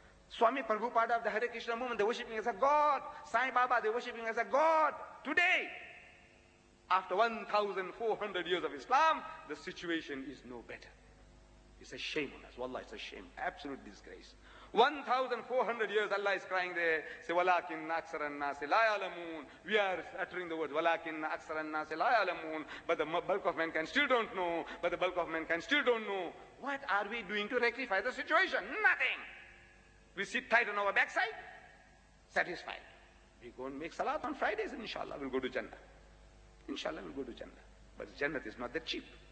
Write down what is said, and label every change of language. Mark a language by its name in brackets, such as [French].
[English] Swami Prabhupada of the Hare Krishna movement, they're worshipping as a god. Sai Baba, they're worshipping as a god. Today, after 1,400 years of Islam, the situation is no better. It's a shame on us. Wallah, it's a shame. Absolute disgrace. 1,400 years Allah is crying there. [Arabic] Say, وَلَكِنَّ أَكْثَرَ النَّاسِ لَا يَعْلَمُونَ. [English] We are uttering the words, [Arabic] وَلَكِنَّ أَكْثَرَ النَّاسِ لَا يَعْلَمُونَ. [English] But the bulk of mankind still don't know. But the bulk of mankind still don't know. What are we doing to rectify the situation? Nothing. We sit tight on our backside, satisfied. We go and make salat on Fridays and inshallah we'll go to Jannah. Inshallah we'll go to Jannah. But Jannah is not that cheap.